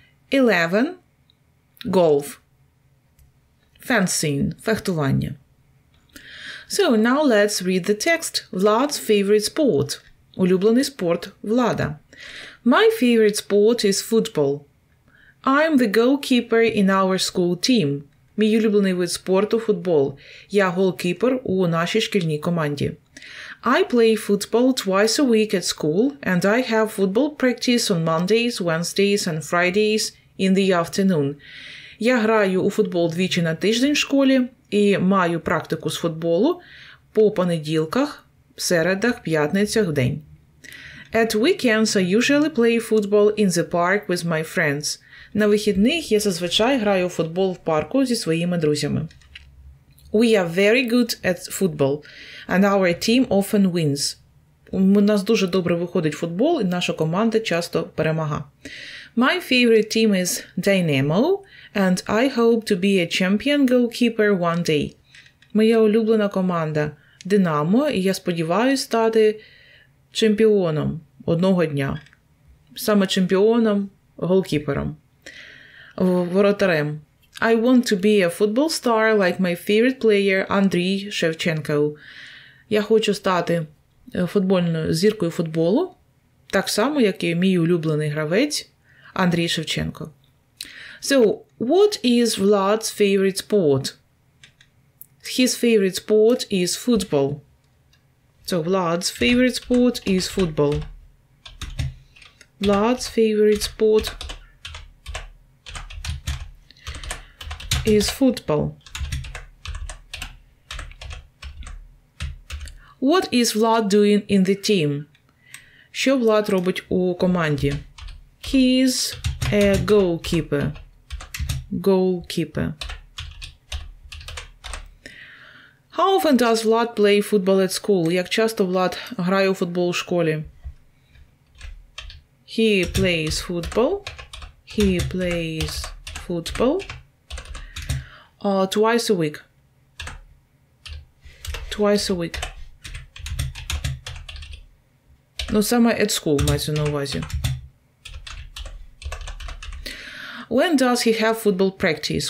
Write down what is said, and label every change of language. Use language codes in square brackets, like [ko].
[en] 11. Golf. Fencing. [uk] Фехтування. [en] So now let's read the text. Vlad's favorite sport. [uk] Улюблений спорт Влада. [en] My favorite sport is football. I'm the goalkeeper in our school team. [uk] Мій улюблений вид спорту – футбол. Я голкіпер у нашій шкільній команді. [en] I play football twice a week at school, and I have football practice on Mondays, Wednesdays and Fridays in the afternoon. [uk] Я граю у футбол двічі на тиждень в школі і маю практику з футболу по понеділках, середах, п'ятницях в день. [en] At weekends I usually play football in the park with my friends. [uk] На вихідних я зазвичай граю у футбол в парку зі своїми друзями. [en] We are very good at football, and our team often wins. [uk] У нас дуже добре виходить футбол, і наша команда часто перемагає. [en] My favorite team is Dynamo, and I hope to be a champion goalkeeper one day. [uk] Моя улюблена команда – Динамо, і я сподіваюся стати чемпіоном одного дня. Саме чемпіоном, голкіпером. Воротарем. [en] I want to be a football star like my favorite player Андрій Шевченко. [uk] Я хочу стати футбольною зіркою футболу, так само, як і мій улюблений гравець Андрій Шевченко. [en] So, what is Vlad's favorite sport? His favorite sport is football. So, Vlad's favorite sport is football. Vlad's favorite sport is football. What is Vlad doing in the team? [uk] Що Влад робить у команді? [en] He's a goalkeeper. Goalkeeper. How often does Vlad play football at school? [uk] Як часто Влад грає у футбол у школі? [en] He plays football. He plays football. Twice a week. Twice a week. [uk] Ну, саме [en] at school [uk] мається на увазі. [en] When does he have football practice?